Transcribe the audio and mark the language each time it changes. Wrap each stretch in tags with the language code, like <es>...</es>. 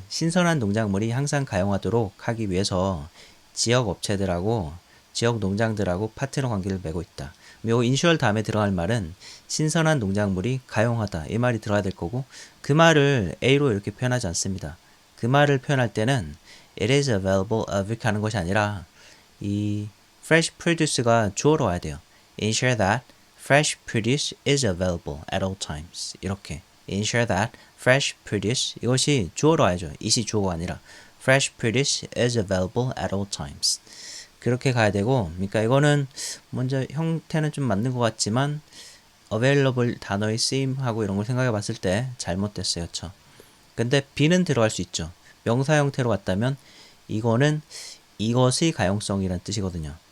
<ko>신선한 농작물이 항상 가용하도록 하기 위해서 지역 업체들하고 지역 농장들하고 파트너 관계를 맺고 있다. 요 인슈얼 다음에 들어갈 말은 신선한 농작물이 가용하다 이 말이 들어야 될 거고, 그 말을 A로 이렇게 표현하지 않습니다. 그 말을 표현할 때는</ko> <en>it is available of</en> <ko>이렇게 하는 것이 아니라 이 fresh produce가 주어로 와야 돼요.</ko> <en>ensure that fresh produce is available at all times.</en> <ko>이렇게</ko> <en>ensure that fresh produce</en> <ko>이것이 주어로 와야죠. it이 주어가 아니라</ko> <en>fresh produce is available at all times.</en> <ko>그렇게 가야 되고, 그러니까 이거는 먼저 형태는 좀 맞는 것 같지만 available 단어의 쓰임하고 이런 걸 생각해 봤을 때 잘못됐어요. 그쵸? 근데 B는 들어갈 수 있죠. 명사 형태로 갔다면 이거는 이것의 가용성이란 뜻이거든요.</ko>